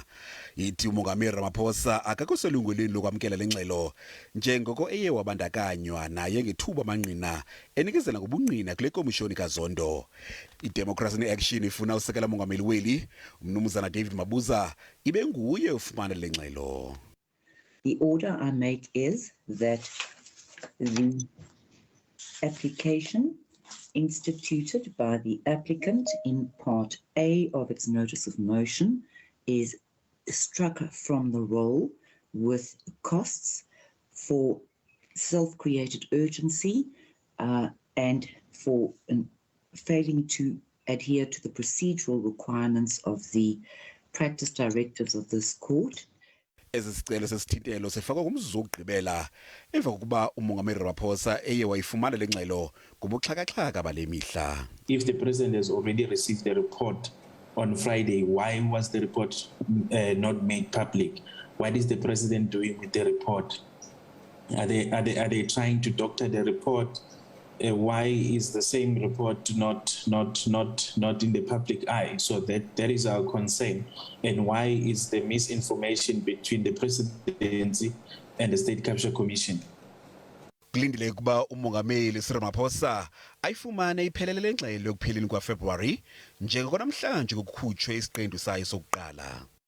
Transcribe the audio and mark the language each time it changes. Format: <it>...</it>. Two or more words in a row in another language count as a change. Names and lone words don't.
<xh>Ithi umongameli Ramaphosa akakho selungelweni lokwamkela lengxelo njengoko eye wabandakanywa naye ngethuba mangqina enikezela ngobungqina kule komishoni ka-Zondo. iDemocracy in Action ifuna usekela mongameli weli umnumzana David Mabuza ibe nguye ufumana lengxelo.</xh> <en>The order I make is that the application instituted by the applicant in Part A of its notice of motion is struck from the roll with costs for self-created urgency and for failing to adhere to the procedural requirements of the practice directives of this court.</en> <xh>Esi sicelo sesithintelo sifakwa kumzuzu wokugqibela emva kokuba umongameli Ramaphosa eye wayifumana le ngxelo ngobuxhakaxhaka bale mihla.</xh> <en>If the president has already received the report on Friday, why was the report not made public? What is the president doing with the report? Are they trying to doctor the report? Why is the same report not in the public eye? So that is our concern. And why is the misinformation between the presidency and the State Capture Commission?</en> <xh>Kulindile ukuba umongameli Cyril Ramaphosa ayifumane iphelele lengxelo ekupheleni kwaFebruary njengoko namhlanje kukhutshwe isiqendu sayo sokuqala.</xh>